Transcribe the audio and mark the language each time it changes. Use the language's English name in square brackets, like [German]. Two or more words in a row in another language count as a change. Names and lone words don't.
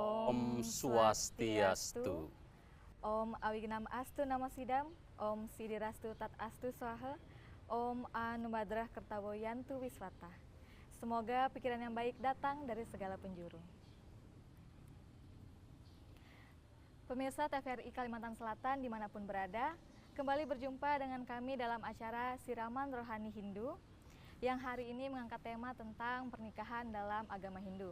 [Sanskrit] ॐ स्वस्त्यस्तु. ॐ अविघ्नम् अस्तु नमःसिद्धम्, ॐ सिद्धिरस्तु तत् अस्तु स्वाहा, ॐ आनोभद्राः क्रतवोयन्तु विश्वतः. [Indonesian] Semoga pikiran yang baik datang dari segala penjuru. Pemirsa TVRI Kalimantan Selatan dimanapun berada, kembali berjumpa dengan kami dalam acara Siraman Rohani Hindu yang hari ini mengangkat tema tentang pernikahan dalam agama Hindu.